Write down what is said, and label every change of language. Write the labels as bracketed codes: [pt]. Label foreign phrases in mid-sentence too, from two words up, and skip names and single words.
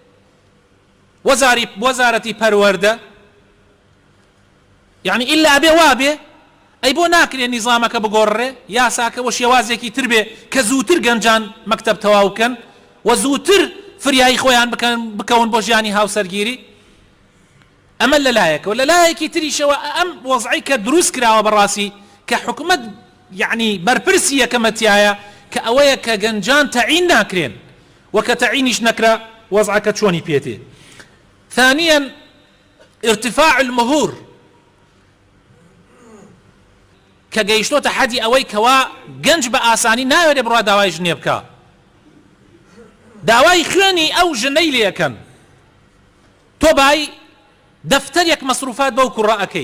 [ckb] وەزارەتی پەروەردە یعنی ئیلا ئەبێ وابێ، ئەی بۆ ناکرێ نیزامەکە بگۆڕێ، یاساکەوە شێوازێکی تر بێ کە زووتر گەنجان مەکتەب تەواو بکەن و زووتر فریایی خۆیان بکەون بۆ ژیانی هاوسەرگیری. ئەمە لەلایەکەوە. لەلایەکی تریشەوە ئەم وەزعی کە دروست کراوە بەڕاستی کە حکومەت یعنی بەرپرسی یەکەمەتیایە کە ئەوەیە کە گەنجان تەعین ناکرێن و کە تەعینیش نەکرا وەزعەکە چۆنی پێتێ. [ar] ثانيا ارتفاع المهور [ckb] کە گەیشتۆتە حەدی ئەوەی کەوا گەنج بە ئاسانی ناوێرێ بڕوا داوای ژنێ بکە، داوای خوێنی ئەو ژنەی لێەکەن، تۆ بای دەفتەرێک مەسروفات بەو کوڕە ئەەکەی.